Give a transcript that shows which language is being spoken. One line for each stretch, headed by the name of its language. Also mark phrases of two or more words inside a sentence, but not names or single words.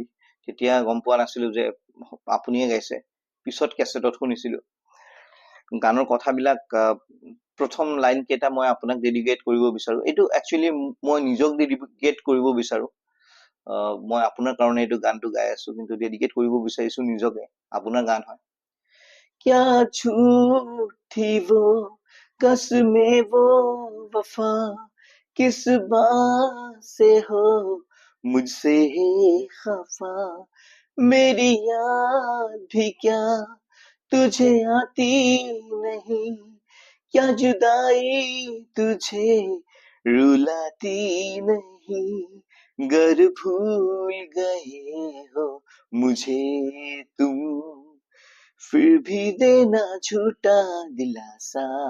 Assamese: তেতিয়া গম পোৱা নাছিলো যে আপুনিয়ে গাইছে। পিছত কেছেটত শুনিছিলো। গানৰ কথাবিলাক প্ৰথম লাইন কেইটা মই আপোনাক ডেডিকেট কৰিব বিচাৰো। এইটো একচুৱেলি মই নিজক ডেডিকেট কৰিব বিচাৰো। মই আপোনাৰ কাৰণে এইটো গানটো গাই আছো, কিন্তু ডেডিকেট কৰিব বিচাৰিছো নিজকে। আপোনাৰ গান হয়।
Hindi: क्या झूठ थी वो कसमें वो वफा, किस बात से हो मुझसे ही खफा, मेरी याद भी क्या तुझे आती नहीं, क्या जुदाई तुझे रुलाती नहीं, गर भूल गए हो मुझे तुम, फिर भी देना झूठा दिलासा,